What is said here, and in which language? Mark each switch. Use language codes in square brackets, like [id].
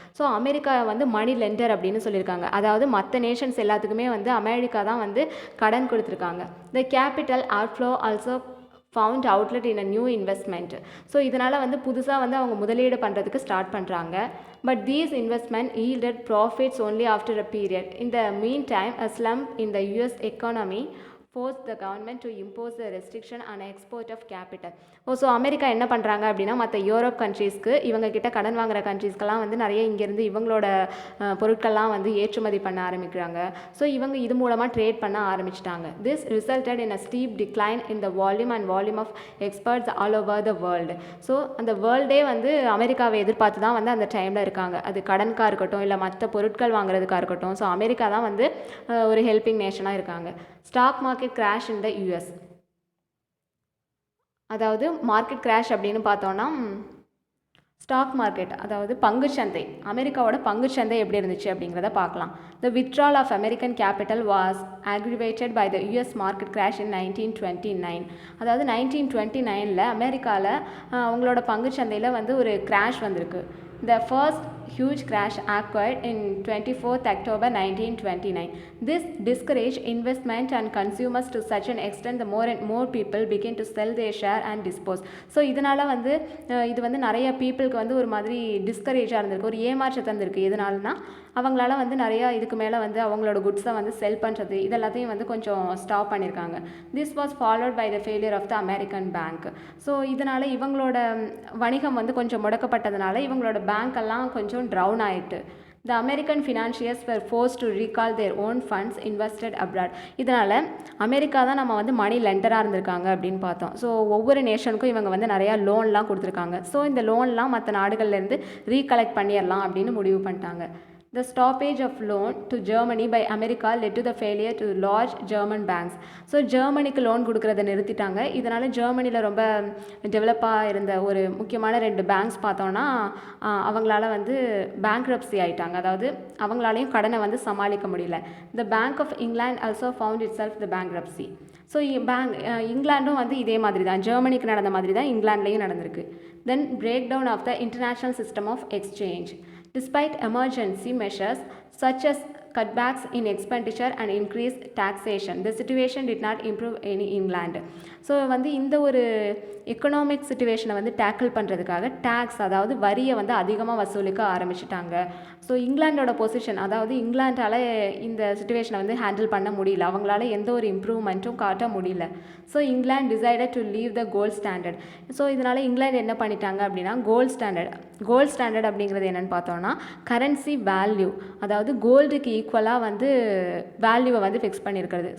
[ta] So America வந்து மணி lender அப்படின்னு சொல்லியிருக்காங்க. அதாவது மற்ற நேஷன்ஸ் எல்லாத்துக்குமே வந்து அமெரிக்கா தான் வந்து கடன் கொடுத்துருக்காங்க. [en] The capital outflow also found outlet in a new investment. [ta] So இதனால் வந்து புதுசாக வந்து அவங்க முதலீடு பண்ணுறதுக்கு ஸ்டார்ட் பண்ணுறாங்க. [en] But these investment yielded profits only after a period. In the mean time a slump in the US economy force the government to impose the restriction on export of capital. [ta] So America என்ன பண்ணுறாங்க அப்படின்னா, மற்ற Europe கண்ட்ரீஸ்க்கு இவங்க கிட்ட கடன் வாங்குற கண்ட்ரீஸ்க்கெல்லாம் வந்து நிறைய இங்கேருந்து இவங்களோட பொருட்கள்லாம் வந்து ஏற்றுமதி பண்ண ஆரம்பிக்கிறாங்க. ஸோ இவங்க இது மூலமாக ட்ரேட் பண்ண ஆரம்பிச்சிட்டாங்க. [en] This resulted in a steep decline in the volume of exports all over the world. [ta] So அந்த வேர்ல்டே வந்து அமெரிக்காவை எதிர்பார்த்து தான் வந்து அந்த டைமில் இருக்காங்க. அது கடனுக்காக இருக்கட்டும், இல்லை மற்ற பொருட்கள் வாங்குறதுக்காக இருக்கட்டும். ஸோ அமெரிக்கா தான் வந்து ஒரு ஹெல்பிங் நேஷனாக இருக்காங்க. [en] Stock market crash in the US. [ta] அதாவது மார்க்கெட் கிராஷ் அப்படின்னு பார்த்தோன்னா, ஸ்டாக் மார்க்கெட் அதாவது பங்குச்சந்தை, அமெரிக்காவோட பங்குச்சந்தை எப்படி இருந்துச்சு அப்படிங்கிறத பார்க்கலாம். [en] The withdrawal of American capital was aggravated by the US market crash in 1929. [ta] அதாவது 1929 அமெரிக்காவில் அவங்களோட பங்குச்சந்தையில் வந்து ஒரு கிராஷ் வந்திருக்கு. [en] The first huge crash occurred in 24th October 1929. This discouraged investment and consumers to such an extent the more and more people began to sell their share and dispose. [ta] So இதனால் வந்து இது வந்து நிறைய பீப்புளுக்கு வந்து ஒரு மாதிரி டிஸ்கரேஜாக இருந்திருக்கு, ஒரு ஏமாற்றத்தை இருந்திருக்கு. எதனாலனா அவங்களால வந்து நிறையா இதுக்கு மேலே வந்து அவங்களோட குட்ஸை வந்து செல் பண்ணுறது இதெல்லாத்தையும் வந்து கொஞ்சம் ஸ்டாப் பண்ணியிருக்காங்க. [en] This was followed by the failure of the American bank. [ta] So இதனால் இவங்களோட வணிகம் வந்து கொஞ்சம் முடக்கப்பட்டதுனால இவங்களோட பேங்க்கெல்லாம் கொஞ்சம் ட்ரவுன் ஆகிட்டு. [en] The American financiers were forced to recall their own funds invested abroad. [ta] இதனால் அமெரிக்கா தான் நம்ம வந்து மணி லெண்டராக இருந்திருக்காங்க அப்படின்னு பார்த்தோம். ஸோ ஒவ்வொரு நேஷனுக்கும் இவங்க வந்து நிறையா லோன்லாம் கொடுத்துருக்காங்க. ஸோ இந்த லோன்லாம் மற்ற நாடுகள்லேருந்து ரீகலெக்ட் பண்ணிடலாம் அப்படின்னு முடிவு பண்ணிட்டாங்க. [en] The stoppage of loan to Germany by America led to the failure to large German banks. [ta] So ஜெர்மனிக்கு loan கொடுக்குறத நிறுத்திட்டாங்க. இதனால் ஜெர்மனியில் ரொம்ப டெவலப்பாக இருந்த ஒரு முக்கியமான 2 பேங்க்ஸ் பார்த்தோன்னா அவங்களால வந்து பேங்க்ரப்சி ஆகிட்டாங்க. அதாவது அவங்களாலையும் கடனை வந்து சமாளிக்க முடியல. [en] The Bank of England also found itself the bankruptcy. [ta] So இங்கிலாண்டும் வந்து இதே மாதிரி தான், ஜெர்மனிக்கு நடந்த மாதிரி தான் இங்கிலாண்ட்லேயும் நடந்திருக்கு. [en] Then break down of the international system of exchange. Despite emergency measures such as cutbacks in expenditure and increased taxation, the situation did not improve in England. [ta] So வந்து இந்த ஒரு எக்கனாமிக் சிச்சுவேஷனை வந்து டேக்கிள் பண்ணுறதுக்காக டேக்ஸ், அதாவது வரியை வந்து அதிகமாக வசூலிக்க ஆரம்பிச்சிட்டாங்க. ஸோ இங்கிலாண்டோட பொசிஷன், அதாவது இங்கிலாண்டால் இந்த சிச்சுவேஷனை வந்து ஹேண்டில் பண்ண முடியல, அவங்களால எந்த ஒரு இம்ப்ரூவ்மெண்ட்டும் காட்ட முடியல. [en] So England decided to leave the gold standard. [ta] So இதனால் இங்கிலாந்து என்ன பண்ணிட்டாங்க அப்படின்னா, கோல்ட் ஸ்டாண்டர்ட் அப்படிங்கிறது என்னென்னு பார்த்தோன்னா கரன்சி வேல்யூ, அதாவது கோல்டுக்கு ஈக்குவலாக வந்து வேல்யூவை வந்து ஃபிக்ஸ் பண்ணியிருக்கிறது.